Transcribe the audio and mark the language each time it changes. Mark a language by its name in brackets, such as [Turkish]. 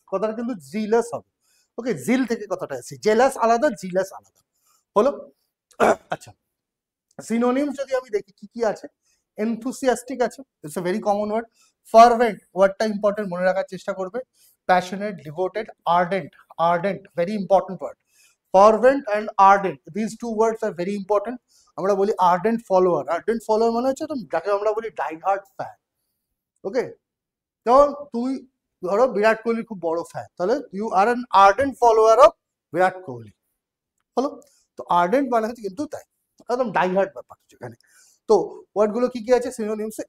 [Bangla] কথাটা কিন্তু জিলাস হবে। ওকে, জিল থেকে কথাটা আছে, জেলাস আলাদা, জিলাস আলাদা। হলো। আচ্ছা, সিনোনিমস যদি আমি দেখি কি কি আছে, এনথুসিয়াস্টিক আছে, [English] It's a very common word. [Bangla] ফারভেন্ট ওয়ার্ডটা ইম্পর্টেন্ট, মনে রাখার চেষ্টা করবে। Passionate, devoted, ardent [English] Very important word. Fervent and ardent, these two words are very important. [Bangla] আমরা বলি ardent follower মানে হচ্ছে যাকে আমরা বলি ডাইহার্ড ফ্যান। ওকে, যেমন তুই ধরো বিরাট কোহলির খুব বড় ফ্যান, তাহলে [English] You are an ardent follower of Virat Kohli. [Bangla] হলো। তো আর্ডেন্ট মানে হচ্ছে কিন্তু তাই একদম ডাইহার্ড ব্যাপার এখানে। তো ওয়ার্ড গুলো কি কি আছে সিনোনিমসে?